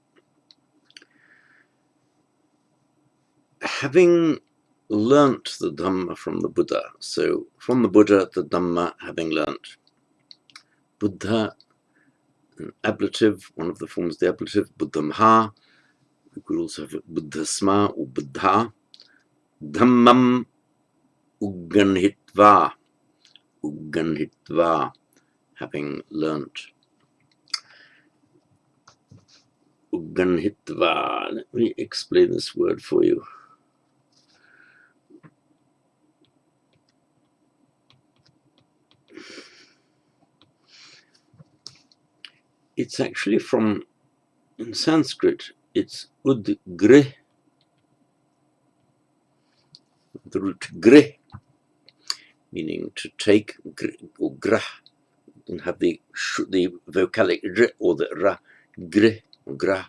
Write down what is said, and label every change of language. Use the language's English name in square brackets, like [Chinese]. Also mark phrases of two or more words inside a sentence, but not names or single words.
[English] Having learnt the Dhamma from the Buddha, so from the Buddha, the Dhamma having learnt. Buddha, an ablative, one of the forms of the ablative, buddhamha. We could also have buddhasma or buddha. [Pali] Dhammam ugganhitva, [English] having learnt. Ugganhitva, let me explain this word for you. It's actually from, in Sanskrit, it's udgrih, the root grih, meaning to take, or grah, and have the vocalic r or the ra, grih or grah.